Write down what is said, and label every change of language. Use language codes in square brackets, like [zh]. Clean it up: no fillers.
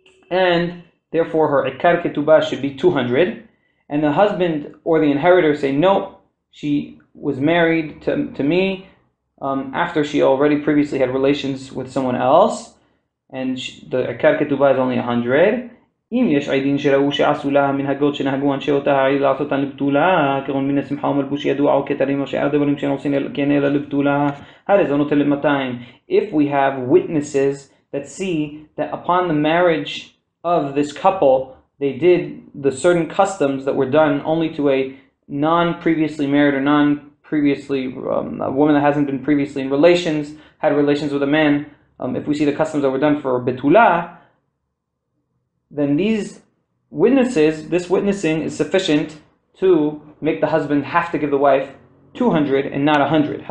[en] and therefore her ikar ketubah should be 200, and the husband or the inheritor say no, she was married to me after she already previously had relations with someone else, and the ikar ketubah is only 100. [he] אם יש עדים שראו שעשו לה מנהגות שנהגו אנשי אותה העיר לעשותן לבתולה, כגון מן השמחה ומלבוש ידוע או כתרים או שאר דברים שאין עושים כן אלא לבתולה, הרי זה נוטל ל-200. [en] If we have witnesses that see that upon the marriage of this couple, they did the certain customs that were done only to a non-previously married or non-previously, a woman that hasn't been previously in relations, had relations with a man, if we see the customs that were done for betula, then this witnessing is sufficient to make the husband have to give the wife 200 and not 100.